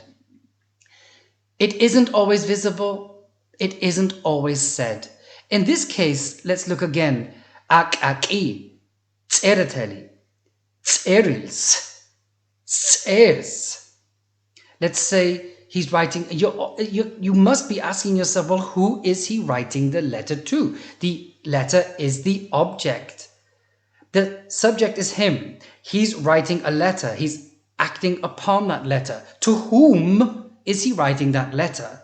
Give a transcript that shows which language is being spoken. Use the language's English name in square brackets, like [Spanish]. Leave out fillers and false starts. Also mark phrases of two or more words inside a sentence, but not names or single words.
[English] It isn't always visible. It isn't always said. In this case, let's look again. [Georgian] აკაკი, წერეთელი, წერილს, წერს. [English] Let's say he's writing, you must be asking yourself, well, who is he writing the letter to? The letter is the object. The subject is him. He's writing a letter. He's acting upon that letter. To whom is he writing that letter?